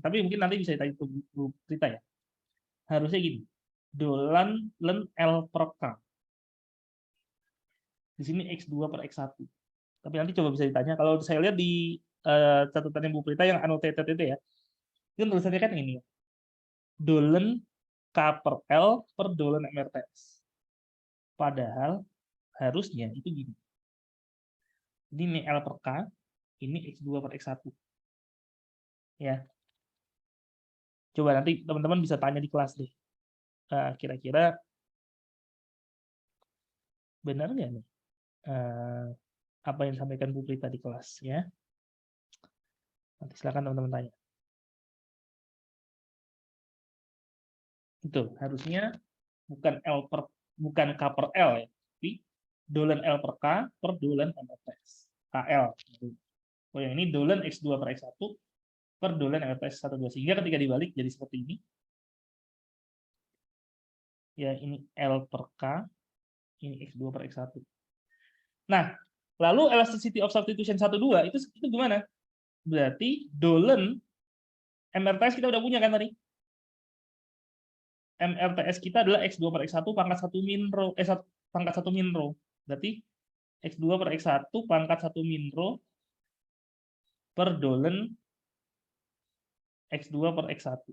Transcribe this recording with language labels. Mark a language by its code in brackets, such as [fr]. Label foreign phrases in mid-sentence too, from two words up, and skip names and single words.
[id] Tapi mungkin nanti bisa ditanya ke Bu Prita ya. Harusnya gini. Dolan len L per K. Di sini X2 per X1. Tapi nanti coba bisa ditanya. Kalau saya lihat di catatannya Bu Prita yang annotated itu ya. Itu tulisannya kan ini. Dolen K per L per dolen MRTS. Padahal harusnya itu gini. Ini L per K, ini X2 per X1. Ya. Coba nanti teman-teman bisa tanya di kelas deh. Kira-kira benar nggak nih apa yang disampaikan Bu Prita di kelas ya? Nanti silakan teman-teman tanya. Itu harusnya bukan K per L ya, tapi dolen L per K per dolen MRTS. KL. Oh, yang ini dolen X2 per X1 per dolen MRTS 1,2. Sehingga ketika dibalik jadi seperti ini. Ya, ini L per K, ini X2 per X1. Nah, lalu [en] elasticity of substitution [id] 1,2 itu gimana? Berarti dolen MRTS kita udah punya kan tadi? MRTS kita adalah X2 per X1 pangkat 1 min rho, pangkat 1 min rho. Berarti X2 per X1 pangkat 1 min rho per dolen X2 per X1.